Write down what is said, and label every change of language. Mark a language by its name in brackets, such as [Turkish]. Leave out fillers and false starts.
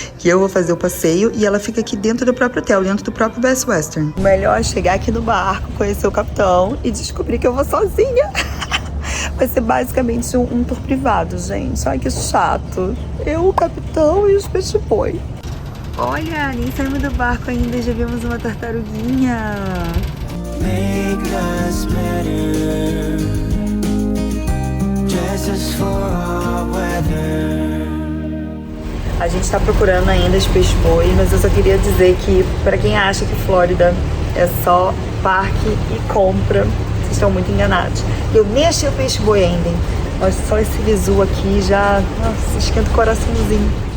[Portuguese] Que eu vou fazer o passeio e ela fica aqui dentro do próprio hotel, dentro do próprio Best Western. O melhor é chegar aqui no barco, conhecer o capitão e descobrir que eu vou sozinha. Vai ser basicamente um tour privado, gente. Ai, que chato. Eu, o capitão e os peixe-boi. Olha, nem saímos do barco ainda, já vimos uma tartaruguinha. [English] Make us better. Dress us for all weather. [Portuguese] A gente tá procurando ainda os peixe-boi, mas eu só queria dizer que, pra quem acha que Flórida é só parque e compra, vocês estão muito enganados. Eu nem achei o peixe-boi ainda, hein? Mas só esse visu aqui já, nossa, esquenta o coraçãozinho.